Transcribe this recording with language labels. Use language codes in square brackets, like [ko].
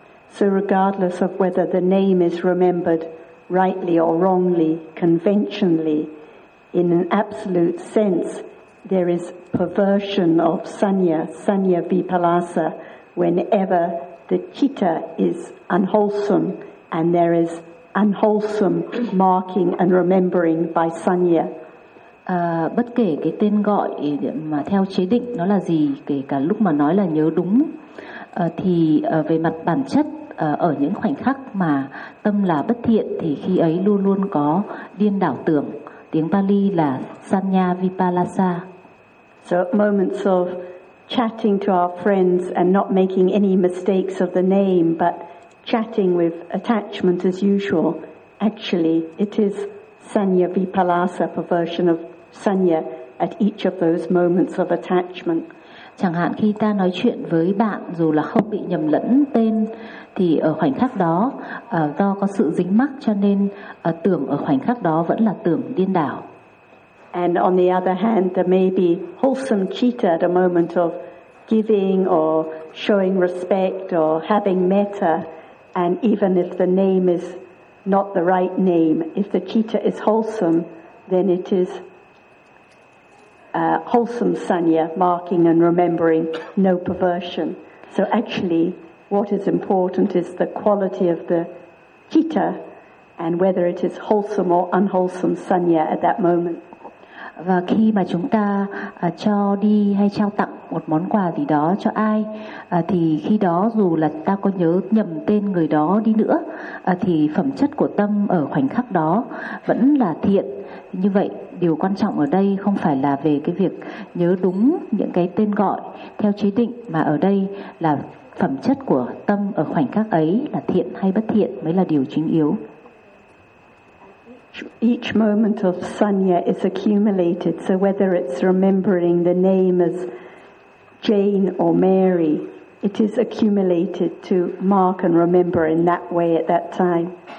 [en] So regardless of whether the name is remembered rightly or wrongly, conventionally, in an absolute sense, there is perversion of sanya, sanya vipalasa, whenever the citta is unwholesome and there is unwholesome marking and remembering by sanya. [vi] Bất kể cái tên gọi mà theo chế định nó là gì, kể cả lúc mà nói là nhớ đúng, thì về mặt bản chất, ở những khoảnh khắc mà tâm là bất thiện thì khi ấy luôn luôn có điên đảo tưởng. Tiếng Pali là sanya vipalasa. [en] So moments of chatting to our friends and not making any mistakes of the name, but chatting with attachment as usual, actually it is sanya vipalasa, perversion of sanya at each of those moments of attachment. [vi] Chẳng hạn khi ta nói chuyện với bạn dù là không bị nhầm lẫn tên, thì ở khoảnh khắc đó do có sự dính mắc cho nên tưởng ở khoảnh khắc đó vẫn là tưởng điên đảo. [en] And on the other hand, there may be wholesome citta at a moment of giving or showing respect or having metta. And even if the name is not the right name, if the citta is wholesome, then it is wholesome sanya, marking and remembering, no perversion. So actually, what is important is the quality of the citta and whether it is wholesome or unwholesome sanya at that moment. [vi] Và khi mà chúng ta cho đi hay trao tặng một món quà gì đó cho ai, thì khi đó dù là ta có nhớ nhầm tên người đó đi nữa, thì phẩm chất của tâm ở khoảnh khắc đó vẫn là thiện. Như vậy, điều quan trọng ở đây không phải là về cái việc nhớ đúng những cái tên gọi theo chế định, mà ở đây là phẩm chất của tâm ở khoảnh khắc ấy là thiện hay bất thiện mới là điều chính yếu. [en] Each moment of sanya is accumulated, so whether it's remembering the name as Jane or Mary, it is accumulated to mark and remember in that way at that time.